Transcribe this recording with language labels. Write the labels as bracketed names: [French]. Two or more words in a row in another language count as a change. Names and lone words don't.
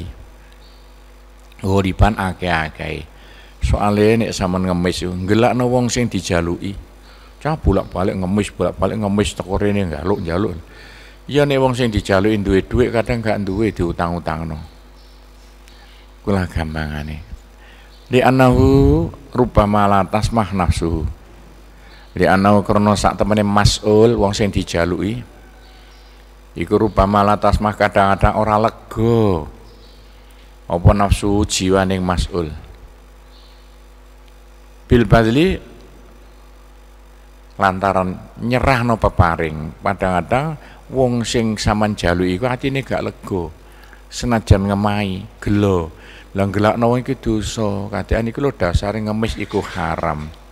[Javanese] Uripan akeh-akeh. Soale nek sampean ngemis iku gelakno wong sing dijaluki. Cah bolak-balik ngemis teko rene njaluk. Ya nek wong sing dijaluki duwe dhuwit kadang gak duwe diutang-utangno. Kula gampangane. [Arabic] Li annahu rubbama la tasmah nafsuhu. Li annahu [Javanese] krana sak temene mas'ul wong sing dijaluki iku [Arabic] rubbama la tasmah [Javanese] kadang-kadang ora lega apa nafsu jiwaning mas'ul. [Arabic] Bil badli [Javanese] lantaran nyerahno peparing kadang-kadang wong sing sampean jaluki iku atine gak lega senajan ngemahi gelo lah gelakno wong iki dosa kadean iku lho dasare ngemis iku haram.